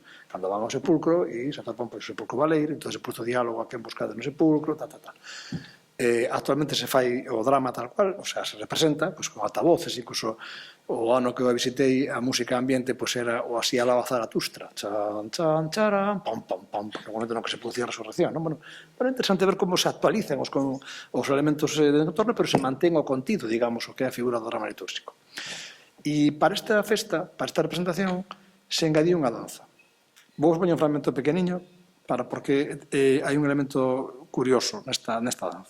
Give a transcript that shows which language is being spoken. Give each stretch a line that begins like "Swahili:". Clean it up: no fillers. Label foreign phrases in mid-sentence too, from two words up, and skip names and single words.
Galician: Cando van ao sepulcro e se atopan o sepulcro baleiro, entón se puso diálogo a quen buscade no sepulcro, tal. Actualmente se fai o drama
Spanish: tal cual, o sea,
Galician: se representa pues, con altavoces, incluso o ano que eu visitei a música ambiente pues, era o así alaba Zaratustra, chan, chan, charan, pam, pam, pam, no momento no que se producía a resurrección, ¿no? Bueno, é interesante ver como se actualizan os elementos do entorno, pero se mantén o contido, digamos, o que é a figura do drama litúrxico. E para esta festa, para esta representación, se engadiu unha danza. Vou poñer un fragmento pequeniño, porque hai un elemento curioso nesta danza.